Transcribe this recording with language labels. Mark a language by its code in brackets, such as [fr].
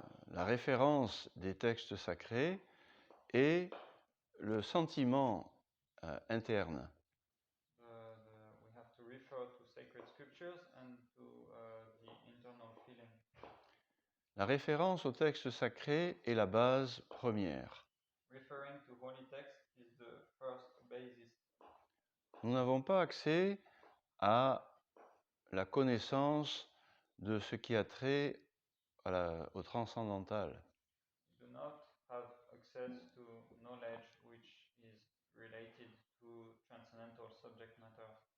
[fr] La référence des textes sacrés et le sentiment interne. [en] We have to refer to sacred scriptures and to the internal feeling. [fr] La référence au texte sacré est la base première. [en] Referring to holy text is the first basis. [fr] Nous n'avons pas accès à la connaissance de ce qui a trait au transcendantal. [en] We do not have access to knowledge which is related to transcendental subject matter.